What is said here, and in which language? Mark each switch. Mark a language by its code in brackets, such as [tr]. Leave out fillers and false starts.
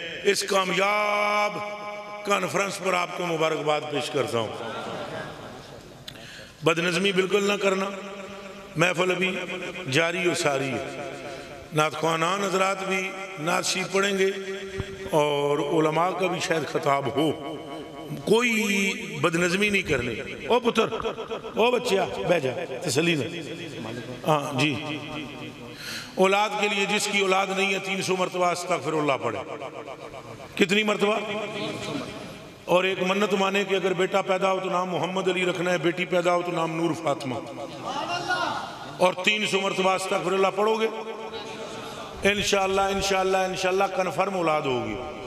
[ur] اس کامیاب کانفرنس پر آپ کو مبارکباد پیش کرتا ہوں۔ بدنظمی بالکل نہ کرنا، محفل ابھی جاری و ساری ہے، نعت خوانان حضرات بھی نعت شریف پڑھیں گے اور علماء کا بھی شاید خطاب ہو، کوئی بدنظمی نہیں کرنی. [pa] او پتر او بچیا بہ جا تسلی نہ. [ur] ہاں جی اولاد کے لیے جس کی اولاد نہیں ہے 300 مرتبہ استغفر اللہ پڑھے. کتنی مرتبہ؟ اور ایک منت مانے کہ اگر بیٹا پیدا ہو تو نام محمد علی رکھنا ہے, بیٹی پیدا ہو تو نام نور فاطمہ, اور 300 مرتبہ استغفر اللہ پڑھو گے انشاءاللہ انشاءاللہ انشاءاللہ کنفرم اولاد ہوگی.